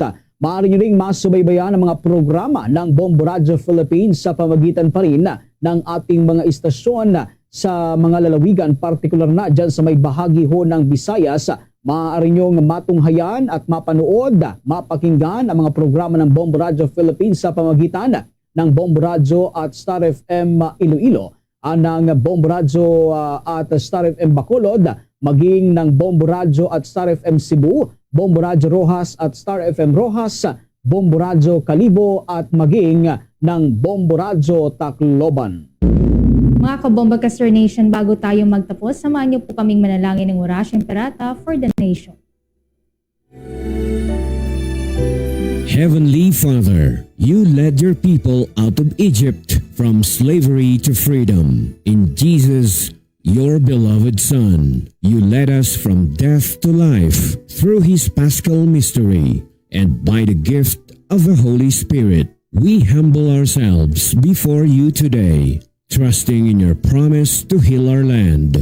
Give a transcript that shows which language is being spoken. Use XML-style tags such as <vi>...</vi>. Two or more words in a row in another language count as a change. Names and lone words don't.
<tl>Maaari nyo rin masubaybayan ang mga programa ng Bombo Radio Philippines sa pamagitan pa rin ng ating mga istasyon sa mga lalawigan, partikular na dyan sa may bahagi ho ng Visayas. Maaari nyo matunghayan at mapanood, mapakinggan ang mga programa ng Bombo Radio Philippines sa pamagitan ng Bombo Radio at Star FM Iloilo, ng Bombo Radio at Star FM Bacolod, maging ng Bombo Radio at Star FM Cebu, Bombo Radio Rojas at Star FM Rojas, Bombo Radio Calibo at maging ng Bombo Radio Tacloban. Mga kabomba Caster Nation, bago tayo magtapos, samahan niyo po kaming manalangin ng Orasyong Pirata</tl> <en>for the Nation. Heavenly Father, you led your people out of Egypt from slavery to freedom. In Jesus, your beloved Son, you led us from death to life through his paschal mystery, and by the gift of the Holy Spirit, we humble ourselves before you today, trusting in your promise to heal our land.</en>